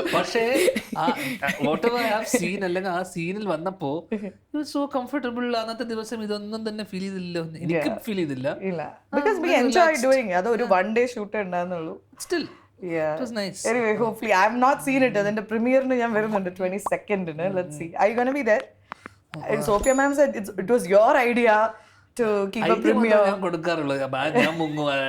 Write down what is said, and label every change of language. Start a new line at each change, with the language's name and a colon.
English: പക്ഷേ whatever I have seen
Malayalam: അല്ലെങ്കിൽ ആ സീനിൽ വന്നപ്പോ
English: you were so comfortable.
Malayalam: അന്നത്തെ ദിവസം ഇതൊന്നും തന്നെ ഫീൽ ചെയ്തില്ല, എനിക്ക് ഫീൽ ചെയ്തില്ല.
English: because we enjoy doing it.
Malayalam: അത് ഒരു 1 day shoot ഉണ്ടായിരുന്നുള്ളൂ.
English: Still yeah, it was nice. Anyway, hopefully I have not seen it.
Malayalam: അതിന്റെ പ്രീമിയറിന് ഞാൻ വരുന്നുണ്ട് 22nd.
English: Let's see, are you going to be there? Sophia ma'am said it was your idea. to keep a idea premiere.
Malayalam: ഞാൻ കൊടുക്കാറുള്ളൂ. ഞാൻ മുങ്ങും.